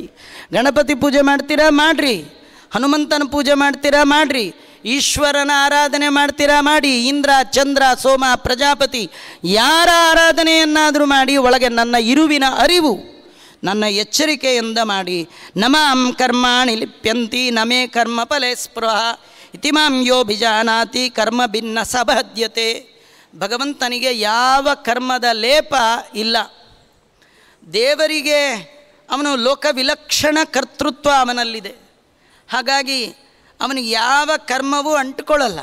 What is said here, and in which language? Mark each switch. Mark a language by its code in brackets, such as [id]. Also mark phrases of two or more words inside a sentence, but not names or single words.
[kn] ಗಣಪತಿ ಪೂಜೆ ಮಾಡ್ತೀರಾ ಮಾಡಿರಿ, ಹನುಮಂತನ ಪೂಜೆ ಮಾಡ್ತೀರಾ ಮಾಡಿರಿ, ಈಶ್ವರನ ಆರಾಧನೆ ಮಾಡ್ತೀರಾ ಮಾಡಿ, ಇಂದ್ರ ಚಂದ್ರ ಸೋಮ ಪ್ರಜಾಪತಿ ಯಾರ ಆರಾಧನೆಯನ್ನಾದರೂ ಮಾಡಿ ಒಳಗೆ ನನ್ನ ಇರುವಿನ ಅರಿವು ನನ್ನ ಎಚ್ಚರಿಕೆಯಿಂದ ಮಾಡಿ. [sa] ನಮಾಂ ಕರ್ಮಾಣಿ ಲಿಪ್ಯಂತಿ ನಮೇ ಕರ್ಮ ಫಲೆ ಸ್ಪೃಹ ಇತಿ ಮಾಂ ಯೋಭಿಜಾನಾತಿ ಕರ್ಮ ಭಿನ್ನ ಸಬದ್ಯತೆ. [kn] ಭಗವಂತನಿಗೆ ಯಾವ ಕರ್ಮದ ಲೇಪ ಇಲ್ಲ. ದೇವರಿಗೆ ಅವನು ಲೋಕವಿಲಕ್ಷಣ ಕರ್ತೃತ್ವ ಅವನಲ್ಲಿದೆ. ಹಾಗಾಗಿ ಅವನಿಗೆ ಯಾವ ಕರ್ಮವೂ ಅಂಟ್ಕೊಳ್ಳಲ್ಲ.